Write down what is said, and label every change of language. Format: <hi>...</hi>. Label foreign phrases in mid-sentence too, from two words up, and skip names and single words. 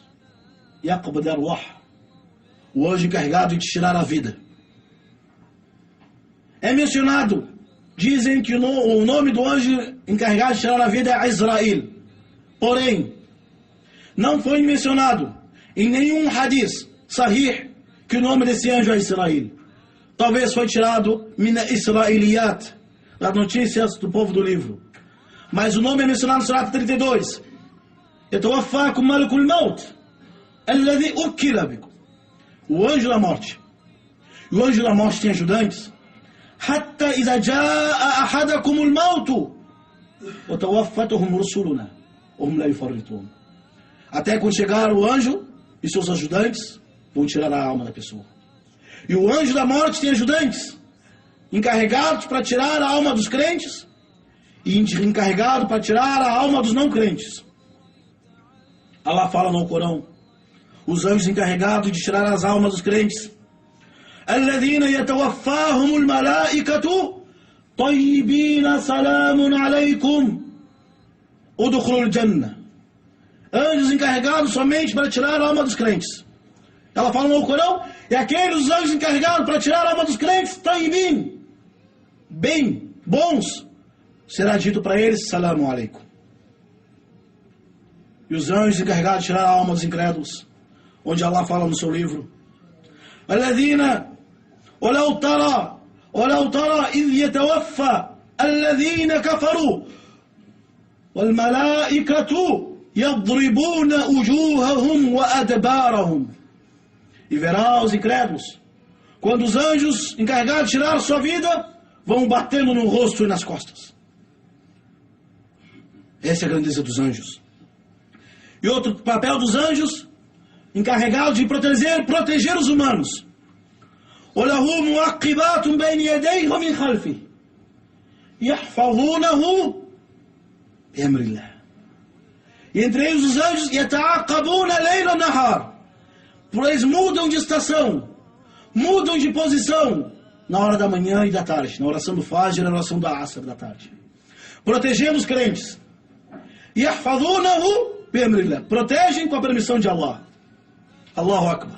<ar>يقبض الأرواح,</ar> <pt>o anjo encarregado de tirar a vida. É mencionado, dizem que o nome do anjo encarregado de tirar a vida é Israel. Porém, não foi mencionado em nenhum hadith sahih que o nome desse anjo é Israel. Talvez foi tirado</pt> <ar>من الإسرائيليات,</ar> <pt>das notícias do povo do livro. Mas o nome é mencionado no Surat 32.</pt> <ar>يتوفاكم ملك الموت الذي وكل بكم.</ar> <pt>O anjo da morte. E o anjo da morte tem ajudantes.</pt> <ar>حتى إذا جاء أحدكم الموت وتوفتهم رسلنا وهم لا يفرطون.</ar> <pt>Até quando chegar o anjo e seus ajudantes, vão tirar a alma da pessoa. E o anjo da morte tem ajudantes encarregados para tirar a alma dos crentes e encarregado para tirar a alma dos não crentes. Allah fala no Corão, os anjos encarregados de tirar as almas dos crentes:</pt> <ar>الذين يتوفاهم الملائكة طيبين سلام عليكم ادخلوا الجنة.</ar> <pt>Anjos encarregados somente para tirar a alma dos crentes. Ela fala no Corão, e aqueles anjos encarregados para tirar a alma dos crentes, taibin, bem, bons, será dito para eles:</pt> <ar>سلام عليكم.</ar> <pt>E os anjos encarregados de tirar a alma dos incrédulos, onde Allah fala no seu livro:</pt> <ar>الذين ولو ترى إذ يتوفى الذين كفروا والملائكة يضربون وجوههم وأدبارهم.</ar> <pt>E verá os incrédulos, quando os anjos encarregados de tirar sua vida, vão batendo no rosto e nas costas. Essa é a grandeza dos anjos. E outro papel dos anjos, encarregado de proteger os humanos.</pt> <ar>وَلَهُ مُعَقِّبَاتٌ بَيْنِ يَدَيْهِ وَمِنْ خَلْفِهِ يَحْفَظُونَهُ بِأَمْرِ اللَّهِ.</ar> <pt>E entre eles os anjos,</pt> <ar>يَتَعَقَّبُونَ لَيْلَ وَنَهَارَ.</ar> <pt>Eles mudam de estação, mudam de posição na hora da manhã e da tarde, na oração do Fajr e na oração da Asr da tarde, protegendo os crentes.</pt> <ar>يَحْفَظُونَهُ بِأَمْرِ اللَّهِ.</ar> <pt>Protegem com a permissão de Allah.</pt> <ar>الله أكبر.</ar>